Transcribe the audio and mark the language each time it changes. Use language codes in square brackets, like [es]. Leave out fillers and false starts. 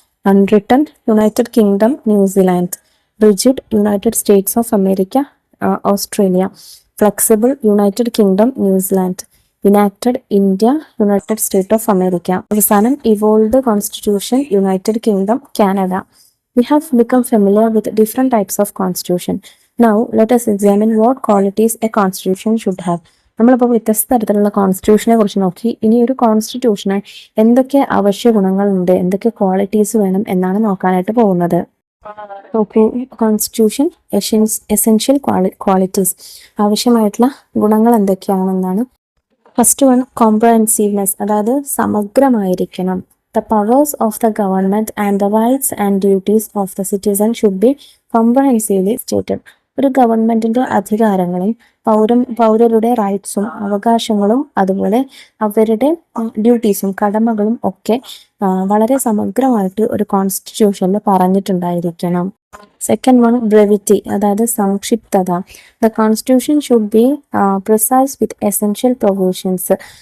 [en] Unwritten United Kingdom, New Zealand. Rigid United States of America, Australia. Flexible United Kingdom, New Zealand. Enacted India, United State of America. അവസാനം evolved constitution, United Kingdom, Canada. We have become familiar with different types of constitution. Now let us examine what qualities a constitution should have. [ml] നമ്മളിപ്പോൾ വ്യത്യസ്ത തരത്തിലുള്ള കോൺസ്റ്റിറ്റ്യൂഷനെ കുറിച്ച് നോക്കി. ഇനി ഒരു കോൺസ്റ്റിറ്റ്യൂഷന് എന്തൊക്കെ അവശ്യ ഗുണങ്ങളുണ്ട്, എന്തൊക്കെ ക്വാളിറ്റീസ് വേണം എന്നാണ് നോക്കാനായിട്ട് പോകുന്നത്. [en] okay, constitution essential qualities, [ml] ആവശ്യമായിട്ടുള്ള ഗുണങ്ങൾ എന്തൊക്കെയാണെന്നാണ്. [en] first one, comprehensiveness, [ml] അതായത് സമഗ്രമായിരിക്കണം. [en] The powers of the government and the rights and duties of the citizen should be comprehensively stated. [ml] ഒരു ഗവൺമെന്റിന്റെ അധികാരങ്ങളും പൗരരുടെ റൈറ്റ്സും അവകാശങ്ങളും അതുപോലെ അവരുടെ ഡ്യൂട്ടീസും കടമകളും ഒക്കെ വളരെ സമഗ്രമായിട്ട് ഒരു കോൺസ്റ്റിറ്റ്യൂഷനിൽ പറഞ്ഞിട്ടുണ്ടായിരിക്കണം. [en] second one, brevity, [ml] അതായത് സംക്ഷിപ്തത. [en] The constitution should be precise with essential provisions.